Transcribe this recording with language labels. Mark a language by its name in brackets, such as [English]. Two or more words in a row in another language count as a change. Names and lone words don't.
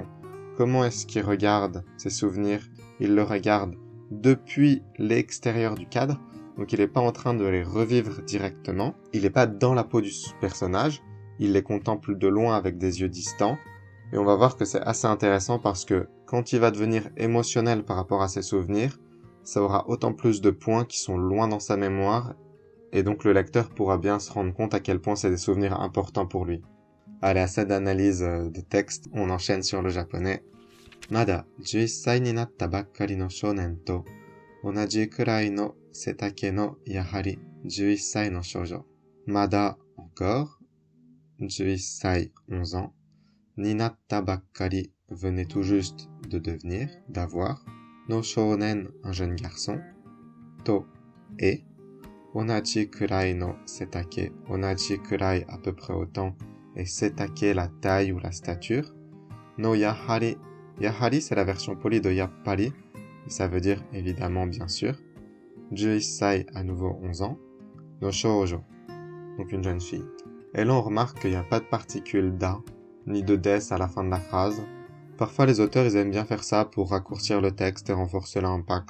[French] Comment est-ce qu'il regarde ses souvenirs? Il le regarde depuis l'extérieur du cadre, donc il n'est pas en train de les revivre directement, il n'est pas dans la peau du personnage, il les contemple de loin avec des yeux distants, et on va voir que c'est assez intéressant parce que quand il va devenir émotionnel par rapport à ses souvenirs, ça aura autant plus de points qui sont loin dans sa mémoire, et donc le lecteur pourra bien se rendre compte à quel point c'est des souvenirs importants pour lui. Allez, assez d'analyse de texte, on enchaîne sur le japonais. [Japanese] Mada 11歳になったばっかりの少年と同じくらいの背丈のやはり11歳の少女。Mada encore 11歳 [French] 11 ans [Japanese] になったばっかり [French] venait tout juste de devenir, d'avoir, [Japanese] の少年 [French] un jeune garçon, to et [Japanese] 同じくらいの背丈 同じくらい [French] à peu près autant et setake la taille ou la stature, [Japanese] のやはり. [French] Yahari, c'est la version polie de yappari, et ça veut dire évidemment bien sûr. 11 sai, à nouveau 11 ans. [Japanese] の少女, [French] donc une jeune fille. Et là on remarque qu'il n'y a pas de particule da, ni de des à la fin de la phrase. Parfois les auteurs ils aiment bien faire ça pour raccourcir le texte et renforcer l'impact.